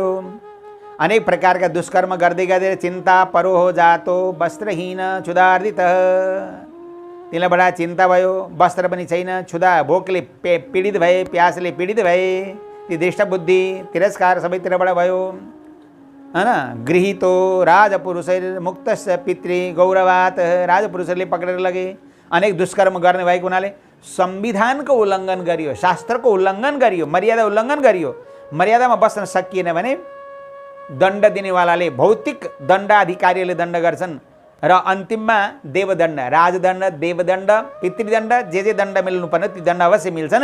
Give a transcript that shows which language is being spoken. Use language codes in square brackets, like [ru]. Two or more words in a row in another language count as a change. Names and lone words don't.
[ne] अनेक प्रकारका दुष्कर्म गर्दै गर्दै [sa] चिन्ता परो हो जातो वस्त्रहीन क्षुधार्दित। [ne] तिनलाई बडा चिन्ता भयो, वस्त्र पनि छैन, क्षुधा भोकले पीडित भए, प्यासले पीडित भए। ती दृष्ट बुद्धि तिरस्कार सबैतिरबाट भयो हैन। [sa] गृहीतो राजपुरुषैर मुक्तस्य पितृ गौरवात। [ne] राजपुरुषहरूले पक्रेर लगे। अनेक दुष्कर्म गर्ने भएको हुनाले संविधानको उल्लङ्घन गरियो, शास्त्रको उल्लङ्घन गरियो, मर्यादा उल्लङ्घन गरियो। मर्यादामा बस्न सकिएन भने दण्ड दिनेवालाले, भौतिक दण्डाधिकारीले दण्ड गर्छन् र अन्तिममा देवदण्ड, राजदण्ड, देवदण्ड, पितृदण्ड, जे दण्ड मिल्नुपर्ने ती दण्ड अवश्य मिल्छन्।